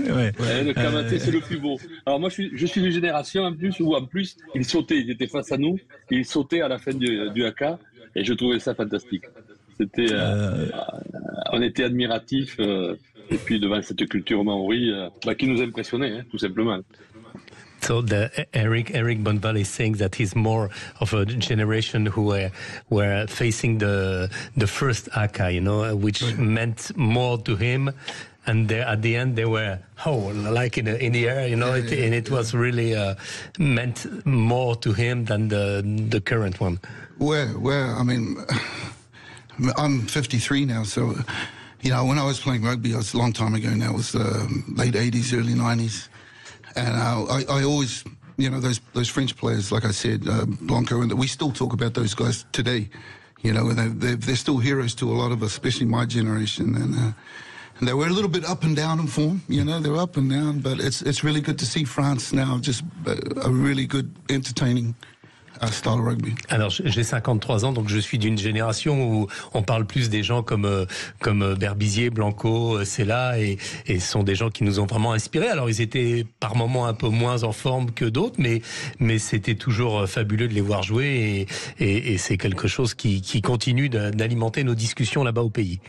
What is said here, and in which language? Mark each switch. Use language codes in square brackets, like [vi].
[fr] Le kamaté, c'est le plus beau. Alors moi, je suis d'une génération en plus, il sautait, il était face à nous, il sautait à la fin du haka, et je trouvais ça fantastique. C'était, on était admiratifs, et puis devant cette culture maori, qui nous impressionnait, hein, tout simplement. [en] So Eric Bonneval is saying that he's more of a generation who were facing the first haka, which meant more to him. And at the end, they were like in the air, and it was really meant more to him than the current one. Where I mean, I'm 53 now, so when I was playing rugby, it was a long time ago now. It was late 80s, early 90s. And I always, those French players, like I said, Blanco, and we still talk about those guys today. And they're still heroes to a lot of us, especially my generation. And they were a little bit up and down in form. They're up and down, but it's really good to see France now, just a really good, entertaining style rugby. [fr] Alors j'ai 53 ans, donc je suis d'une génération où on parle plus des gens comme Berbizier, Blanco, Sella, et ce sont des gens qui nous ont vraiment inspirés. Alors ils étaient par moments un peu moins en forme que d'autres, mais c'était toujours fabuleux de les voir jouer, et c'est quelque chose qui continue d'alimenter nos discussions là-bas au pays.